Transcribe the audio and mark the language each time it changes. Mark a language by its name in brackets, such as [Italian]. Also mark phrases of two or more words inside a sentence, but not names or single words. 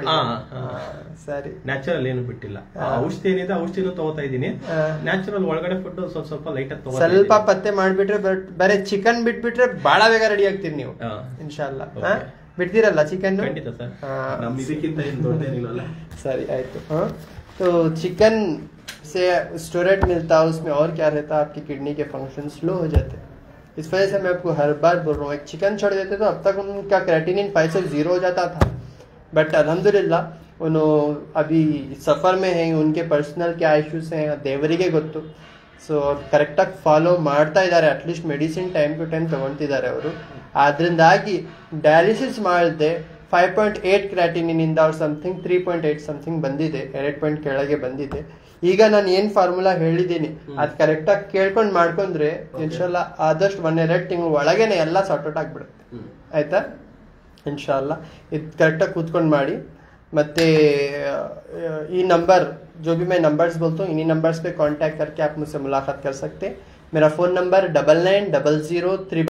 [Kannada] ಸರಿ, ನ್ಯಾಚುರಲ್ ಏನು ಬಿಟ್ಟಿಲ್ಲ. ಔಷಧಿ ಏನಿದೆ ಔಷಧಿನೂ ತಗೋತಾ ಇದೀನಿ. ನ್ಯಾಚುರಲ್ ಒಳಗಡೆ ಫುಡ್ ಸ್ವಲ್ಪ ಲೈಟ್ ಆಗಿ ತಗೋ. ಸ್ವಲ್ಪ ಪತ್ತೆ ಮಾಡ್ಬಿಟ್ರೆ, ಬರೀ ಚಿಕನ್ ಬಿಟ್ಬಿಟ್ರೆ ಬಹಳ ಬೇಗ ರೆಡಿ ಆಗ್ತೀರಿ ನೀವು ಇನ್ಶಾಲ್ಲ. ಬಿಡ್ತೀರಲ್ಲ ಚಿಕನ್? ಖಂಡಿತ ಸರ್, ನಮ್ಮ ಇದಕ್ಕಿಂತ ಏನು ದೊಡ್ಡದೇನಿಲ್ಲ. [Hindi] सही आयतो. हाँ, तो चिकन से स्टोरेट मिलता है, उसमें और क्या रहता है, आपकी किडनी के फंक्शन स्लो हो जाते हैं. इस वजह से मैं आपको हर बार बोल रहा हूँ, एक चिकन छोड़ देते तो अब तक उनका क्रेटिनिन 5 से 0 हो जाता था. बट अल्हम्दुलिल्लाह उन्होंने अभी सफ़र में हैं, उनके पर्सनल क्या इश्यूज हैं [Kannada] ದೇವರಿಗೆ ಗೊತ್ತು. ಸೊ ಕರೆಕ್ಟಾಗಿ ಫಾಲೋ ಮಾಡ್ತಾ ಇದ್ದಾರೆ, [English] at least medicine time to time [Kannada] ತಗೊಳ್ತಿದ್ದಾರೆ ಅವರು. ಆದ್ರಿಂದಾಗಿ ಡಯಾಲಿಸಿಸ್ ಮಾಡದೆ 5.8 ಕ್ರಾಟಿನಿನಿಂದ ಅವ್ರು ಸಮಥಿಂಗ್ 3.8 ಸಮಥಿಂಗ್ ಬಂದಿದೆ, 2 ಪಾಯಿಂಟ್ ಕೆಳಗೆ ಬಂದಿದೆ. ಈಗ ನಾನು ಏನು ಫಾರ್ಮುಲಾ ಹೇಳಿದ್ದೀನಿ ಅದು ಕರೆಕ್ಟಾಗಿ ಕೇಳ್ಕೊಂಡು ಮಾಡ್ಕೊಂಡ್ರೆ ಇನ್ಶಾಲ್ಲ ಆದಷ್ಟು 1-2 ತಿಂಗಳು ಒಳಗೇನೆ ಎಲ್ಲ [English] sort out [Kannada] ಆಗಿಬಿಡುತ್ತೆ. ಆಯ್ತಾ? ಇನ್ಶಾಲ್ಲ ಇದು ಕರೆಕ್ಟಾಗಿ ಕೂತ್ಕೊಂಡು ಮಾಡಿ. [Hindi] ಮತ್ತು ये नंबर जो भी मैं नंबर्स बोलता हूँ, इन्हीं नंबर्स पे कांटेक्ट करके आप मुझसे मुलाकात कर सकते हैं. मेरा फ़ोन नंबर 990003